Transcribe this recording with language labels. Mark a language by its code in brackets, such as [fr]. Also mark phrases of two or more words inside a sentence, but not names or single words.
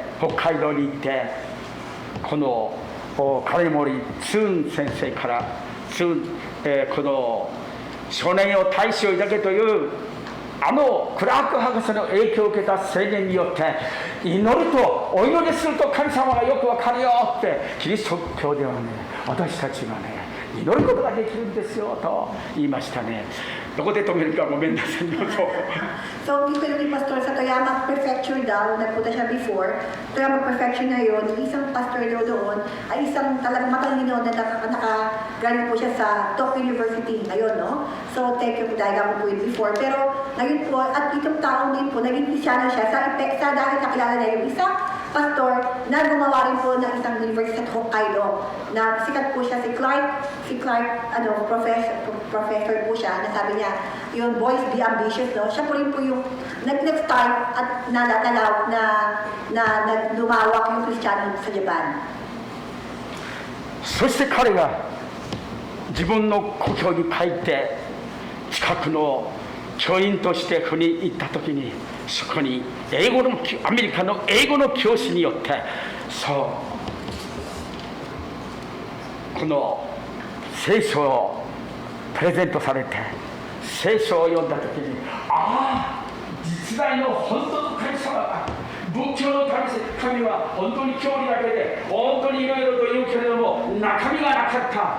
[ja] 北海道に行って、この金森ツーン先生からこの少年よ大志を抱けというクラーク博士の影響を受けた青年によって、祈るとお祈りすると神様がよくわかるよって、キリスト教ではね、私たちがね、祈ることができるんですよと言いましたね。どこで止めるかごめんなさい。 [tl] So, dito yung pastor sa Toyama Prefecture daw, nagpunta siya before. Toyama Prefecture na yun, yung isang pastor daw doon ay isang talagang matalino na nakagaling po siya sa Tokyo University ngayon, no? So, [en] thank you [tl] po dahil ako po yun before. Pero, ngayon po, at itong taong din po, naging Kristyano siya sa dahil nakilala niya yung isang pastor na gumawa rin po ng isang university sa Hokkaido. Na sikat po siya, si Clark, professor po siya, na sabi niya, yung [en] boys be ambitious, [tl] no? Siya po rin po yung nag-start at nalatalaw na lumawak yung Kristiyano sa Japan. [ja] そして彼が自分の故郷に帰って近くの教員として赴任行った時に、そこにアメリカの英語の教師によってこの聖書をプレゼントされて、聖書を読んだ時に、実在の本当の神様が、仏教の神は本当に教理だけで本当にいろいろと言うけれども中身がなかった。